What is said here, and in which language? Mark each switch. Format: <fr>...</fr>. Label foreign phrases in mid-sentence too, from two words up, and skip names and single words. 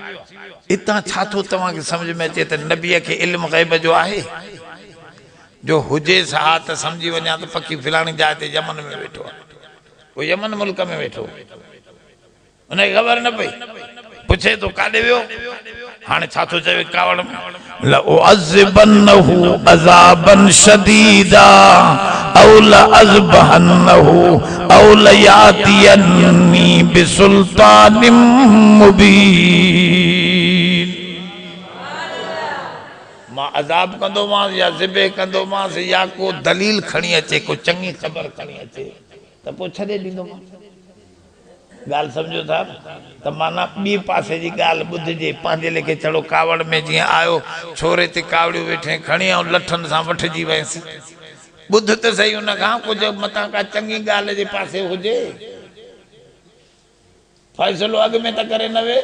<sd>हितां छा थो तव्हांखे सम्झ में अचे त नबीअ खे इल्मु ग़ैब जो आहे, जो हुजे सा त समझी वञा त पखी फिलाणी जाइ ते यमन में वेठो आहे, वो यमन मुल्क में वेठो, उनखे ख़बर न पई, पुछे तो काॾे वियो, हाणे छा थो चवे कावड़ में</sd> <ar>لأعذبنه عذابا شديدا أو لأذبحنه أو ليأتيني بسلطان مبين.</ar> <sd>मां अज़ाब कंदो मांस या ज़िबे कंदो मांस या को दलील खणी अचे, को चंगी ख़बर खणी अचे त पोइ छॾे ॾींदो मां। ॻाल्हि सम्झो था त माना ॿी पासे जी ॻाल्हि ॿुधिजे, पंहिंजे लेखे चढ़ो कावड़ में जीअं आयो छोरे ते कावड़ियूं वेठे खणी ऐं लठनि सां वठिजी वयसि, ॿुध त सही हुन खां कुझु मथां का चङी ॻाल्हि जे पासे हुजे, फ़ैसिलो अॻ में त करे न वे।</sd>